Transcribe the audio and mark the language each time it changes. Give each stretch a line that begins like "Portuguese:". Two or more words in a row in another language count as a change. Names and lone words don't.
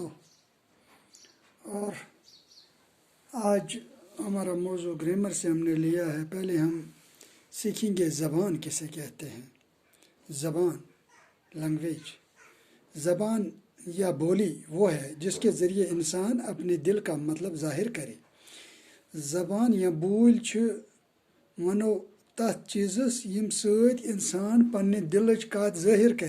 Hindi: और आज हमारा मौजू ग्रामर से हमने लिया है। पहले हम सीखेंगे ज़बान किसे कहते हैं। ज़बान लैंग्वेज, ज़बान या बोली वो है जिसके ज़रिए इंसान अपने दिल का मतलब ज़ाहिर करे।
Kashmiri: ज़बान या बोल छ वनो तथ चीज़स यम सत इंसान पन्ने दिलच कत ज़ाहिर करे।